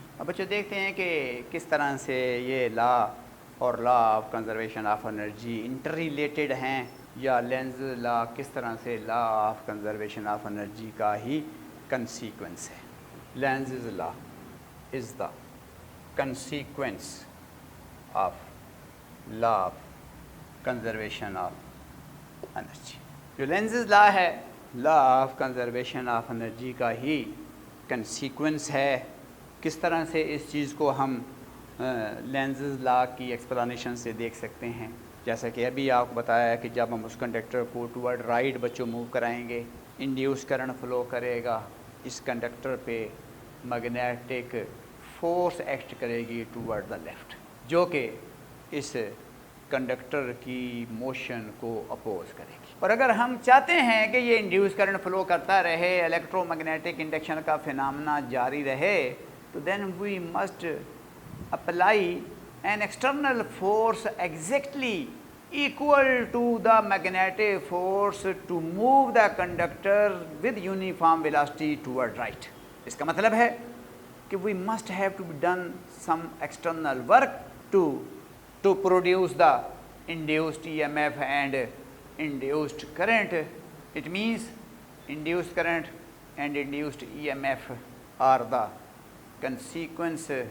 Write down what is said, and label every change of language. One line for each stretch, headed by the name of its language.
Urdu: اب بچے دیکھتے ہیں کہ کس طرح سے یہ لا اور law of conservation of energy inter related ہیں, یا لینزز لا کس طرح سے law of conservation of energy کا ہی کنسیکوینس ہے.
English: Lenz's law is the consequence of law of conservation of energy.
Urdu: جو لینزز لا ہے law of conservation of energy کا ہی کنسیکوینس ہے. کس طرح سے اس چیز کو ہم لینزز لا کی ایکسپلانیشن سے دیکھ سکتے ہیں, جیسا کہ ابھی آپ کو بتایا ہے کہ جب ہم اس کنڈکٹر کو ٹوورڈ رائٹ بچوں موو کرائیں گے, انڈیوس کرنٹ فلو کرے گا, اس کنڈکٹر پہ میگنیٹک فورس ایکٹ کرے گی ٹوورڈ دا لیفٹ, جو کہ اس کنڈکٹر کی موشن کو اپوز کرے گی. اور اگر ہم چاہتے ہیں کہ یہ انڈیوس کرنٹ فلو کرتا رہے, الیکٹرو میگنیٹک انڈکشن کا فینامنا جاری رہے, تو
English: Then we must apply an external force exactly equal to the magnetic force to move the conductor with uniform velocity toward right.
Urdu: اس کا مطلب ہے کہ
English: we must have to be done some external work to produce the induced EMF and induced current. It means induced current and induced EMF are the consequence.